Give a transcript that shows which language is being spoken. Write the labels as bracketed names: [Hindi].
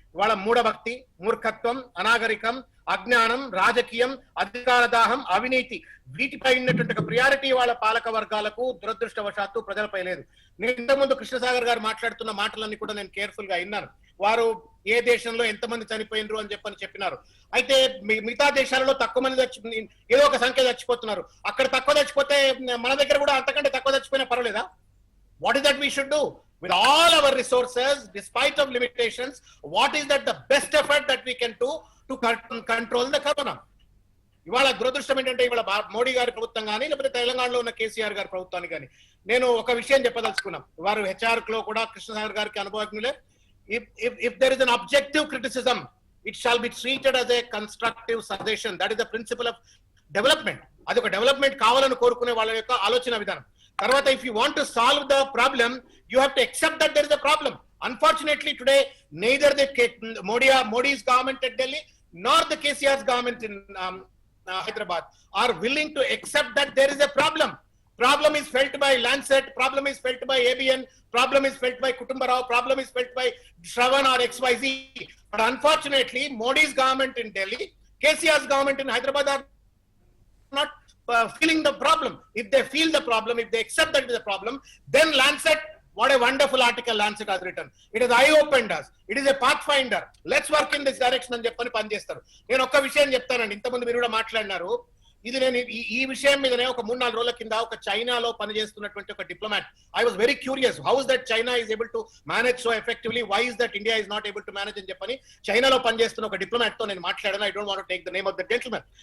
[Telugu] ఇవాళ మూఢభక్తి, మూర్ఖత్వం, అనాగరికం, అజ్ఞానం, రాజకీయం, అధికార దాహం, అవినీతి, వీటిపై ఉన్నటువంటి ఒక ప్రియారిటీ వాళ్ళ పాలక వర్గాలకు దురదృష్టవశాత్తు ప్రజలపై లేదు. నేను ఇంతకుముందు కృష్ణసాగర్ గారు మాట్లాడుతున్న మాటలన్నీ కూడా నేను కేర్ఫుల్ గా విన్నాను. వారు ఏ దేశంలో ఎంతమంది చనిపోయినరు అని చెప్పినారు. అయితే మిగతా దేశాలలో తక్కువ మంది ఏదో ఒక సంఖ్య చచ్చిపోతున్నారు. అక్కడ తక్కువ చచ్చిపోతే మన దగ్గర కూడా అంతకంటే తక్కువ చచ్చిపోయినా పర్వాలేదా? [English] What is that we should do? With all our resources, despite of limitations, what is that the best effort that we can do to control the corona? [Telugu] ఇవాళ దురదృష్టం ఏంటంటే ఇవాళ మోడీ గారి ప్రభుత్వం కానీ లేకపోతే తెలంగాణలో ఉన్న కేసీఆర్ గారి ప్రభుత్వానికి కానీ నేను ఒక విషయం చెప్పదలుచుకున్నాం. వారు హెచ్ఆర్ లో కూడా కృష్ణసాగర్ గారికి అనుభవజ్ఞులే. [English] If there is an objective criticism it shall be treated as a constructive suggestion. That is the principle of development. [Telugu] అది ఒక డెవలప్మెంట్ కావాలని కోరుకునే వాళ్ళ యొక్క ఆలోచన విధానం. [English] తర్వాత if you want to solve the problem you have to accept that there is a problem. Unfortunately today neither the Modi's government at Delhi nor the KCR's government in Hyderabad are willing to accept that there is a problem. Problem is felt by Lancet, problem is felt by ABN, problem is felt by Kutumba Rao, problem is felt by Shravan or XYZ. But unfortunately Modi's government in Delhi, KCR's government in Hyderabad are not feeling the problem. If they feel the problem, if they accept that it is a problem, then Lancet, what a wonderful article Lancet has written. It has eye-opened us. It is a pathfinder. Let's work in this direction [Telugu] అని చెప్పని పనిచేస్తారు. నేను ఒక్క విషయం చెప్తానండి. ఇంతకుముందు మీరు కూడా మాట్లాడినారు. ఇది నేను ఈ విషయం మీదనే ఒక 3-4 రోజుల కింద ఒక చైనాలో పనిచేస్తున్నటువంటి ఒక diplomat, [English] I was very curious how is that China is able to manage so effectively, why is that India is not able to manage [Telugu] అని చెప్పని చైనాలో పనిచేస్తున్న ఒక డిప్లొమాట్ తో నేను మాట్లాడాను. [English] I don't want to take the name of the gentlemen.